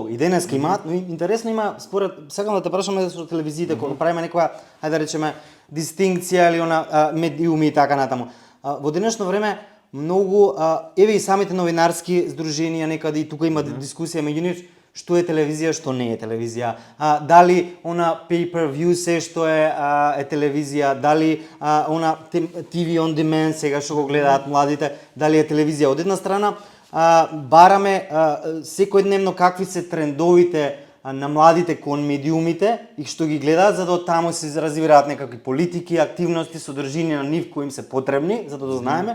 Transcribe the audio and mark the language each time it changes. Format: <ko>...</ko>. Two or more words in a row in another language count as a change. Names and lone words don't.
<mk>И денеска имаат, но интересно има, според, сакам да те прашаме со телевизиите, кога правиме некоја, ајде да речеме, дистинкција или она медиуми и така натаму. Во денешно време многу, еве и самите новинарски здруженија некаде и тука има дискусија меѓу нив, што е телевизија, што не е телевизија, дали она pay-per-view се што е телевизија, дали она</mk> <en>TV on demand</en> <mk>сега што го гледаат младите, дали е телевизија. Од една страна бараме секојдневно какви се трендовите на младите кон медиумите и што ги гледаат, за да од таму се развиваат некакви политики, активности, содржини на нив кои им се потребни, за да знаеме.</mk>